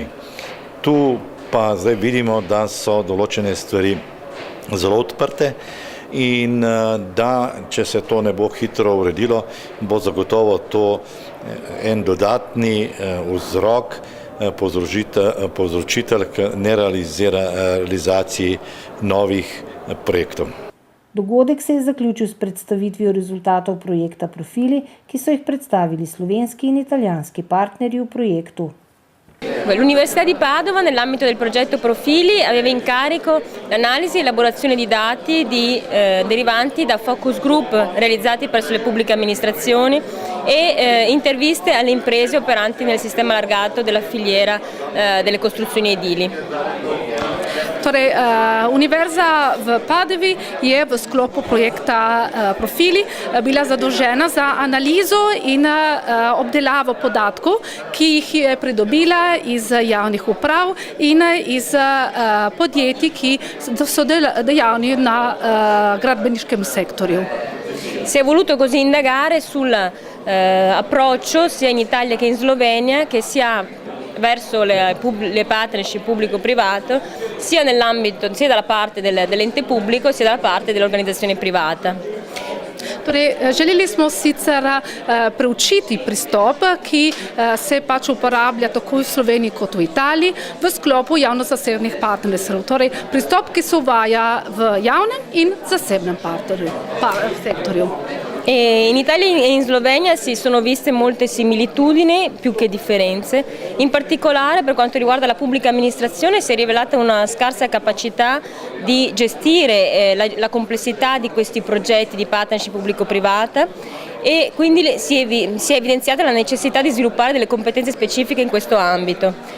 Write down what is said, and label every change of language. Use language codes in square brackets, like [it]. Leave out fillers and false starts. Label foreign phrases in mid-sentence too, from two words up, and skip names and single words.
[sl] Tu pa zdaj vidimo, da so določene stvari zelo odprte in da, če se to ne bo hitro uredilo, bo zagotovo to en dodatni vzrok, povzročitelj k nerealizaciji novih projektov. Dogodek se je zaključil s predstavitvijo rezultatov projekta Profili, ki so jih predstavili slovenski in italijanski partnerji v projektu. [it] L'Università di Padova, nell'ambito del progetto Profili, aveva in carico l'analisi e elaborazione di dati derivanti da [en] focus group [it] realizzati presso le pubbliche amministrazioni e interviste alle imprese operanti nel sistema allargato della filiera delle costruzioni edili. [sl] Torej, Univerza v Padovi je v sklopu projekta Profili bila zadolžena za analizo in obdelavo podatkov, ki jih je pridobila iz javnih uprav in iz podjetij, ki so dejavni na gradbeniškem sektorju. [it] Si è voluto così indagare sull'approccio sia in Italia che in Slovenia che si ha verso le partnership pubblico-privato sia nell'ambito, sia dalla parte dell'ente pubblico sia dalla parte dell'organizzazione privata. [sl] Torej, želeli smo sicer preučiti pristop, ki se pač uporablja tako v Sloveniji kot v Italiji v sklopu javno-zasebnih partnerstv. Torej, pristop, ki se uvaja v javnem in zasebnem sektorju. [it] In Italia e in Slovenia si sono viste molte similitudini più che differenze. In particolare per quanto riguarda la pubblica amministrazione si è rivelata una scarsa capacità di gestire la complessità di questi progetti di partnership pubblico-privata e quindi si è evidenziata la necessità di sviluppare delle competenze specifiche in questo ambito.